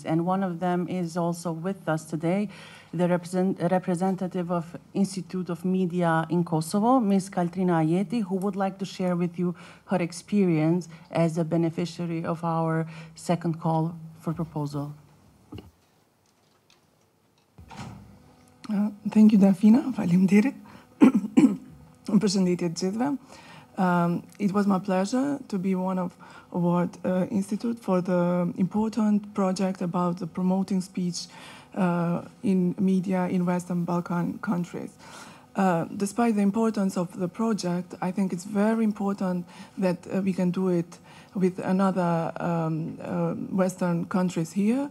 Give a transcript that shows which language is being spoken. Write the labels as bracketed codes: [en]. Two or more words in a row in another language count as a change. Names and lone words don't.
[en] And one of them is also with us today, the representative of Institute of Media in Kosovo, Ms. Kaltrina Ajeti, who would like to share with you her experience as a beneficiary of our second call for proposal. Thank you, Dafina. Faleminderit. [sq] Përshëndetje të gjithëve. [en] It was my pleasure to be one of Award Institute for the important project about the promoting speech in media in Western Balkan countries. Despite the importance of the project, I think it's very important that we can do it with another Western countries here.